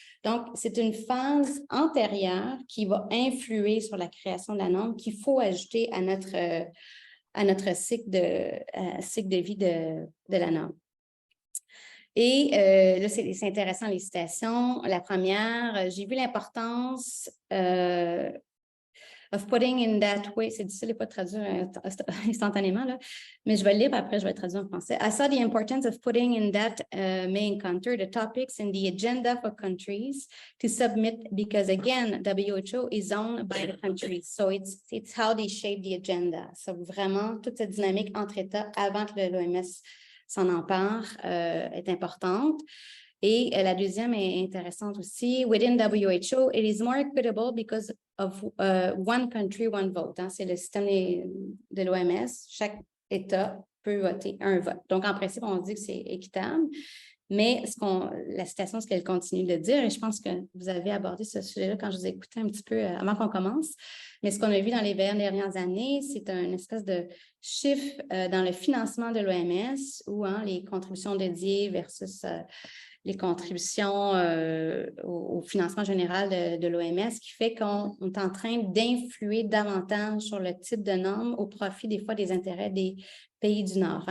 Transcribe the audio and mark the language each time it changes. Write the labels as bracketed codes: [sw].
[fr] Donc, c'est une phase antérieure qui va influer sur la création de la norme qu'il faut ajouter à notre cycle de vie de la norme. Et là, c'est intéressant les citations. La première, j'ai vu l'importance [en] of putting in that way, [fr] c'est difficile de ne pas traduire instantanément, là, mais je vais le lire, après je vais le traduire en français. [en] I saw the importance of putting in that may encounter the topics in the agenda for countries to submit because, again, WHO is owned by the countries. So it's how they shape the agenda. [fr] So vraiment, toute cette dynamique entre États avant que l'OMS s'en empare est importante. Et la deuxième est intéressante aussi. [en] Within WHO, it is more equitable because of one country, one vote. [fr] Hein? C'est le système de l'OMS. Chaque État peut voter un vote. Donc, en principe, on dit que c'est équitable. Mais la citation, ce qu'elle continue de dire, et je pense que vous avez abordé ce sujet-là quand je vous ai écouté un petit peu avant qu'on commence, mais ce qu'on a vu dans les 20 dernières années, c'est une espèce de chiffre dans le financement de l'OMS où les contributions dédiées versus les contributions au financement général de l'OMS, qui fait qu'on est en train d'influer davantage sur le type de normes au profit des fois des intérêts des pays du Nord.